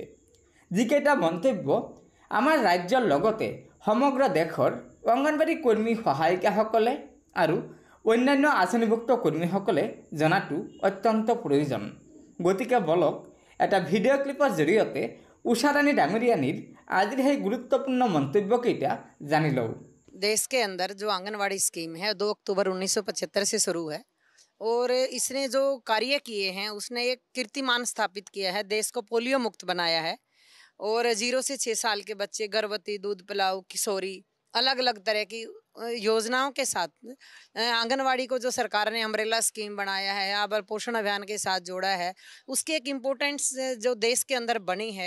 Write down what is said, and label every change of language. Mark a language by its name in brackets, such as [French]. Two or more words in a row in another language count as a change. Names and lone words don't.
[Assamese] যিকেইটা মন্তব্য আমাৰ ৰাজ্যৰ লগতে সমগ্ৰ দেশৰ অংগনবাড়ী কৰ্মী সহায়িকাসকলে আৰু অন্যান্য আঁচনিভুক্ত কৰ্মীসকলে জনাটো অত্যন্ত প্ৰয়োজন। গতিকে বলক এটা [English] video clip [Assamese] জৰিয়তে ঊষা ৰাণী ডাঙৰীয়ানীৰ আজিৰ সেই গুৰুত্বপূৰ্ণ মন্তব্যকেইটা জানি লওঁ। [Hindi] देश के अंदर जो आंगनवाड़ी स्कीम है 2 अक्टूबर 1975 से शुरू है और इसने जो कार्य किए हैं उसने एक कीर्तिमान स्थापित किया है। देश को पोलियो मुक्त बनाया है और 0 से 6 साल के बच्चे, गर्भवती, दूध पिलाऊ, किशोरी, अलग अलग तरह की योजनाओं के साथ आंगनवाड़ी को जो सरकार ने [English] umbrella scheme [Hindi] बनाया है, अब पोषण अभियान के साथ जोड़ा है, उसकी एक इम्पोर्टेंस जो देश के अंदर बनी है।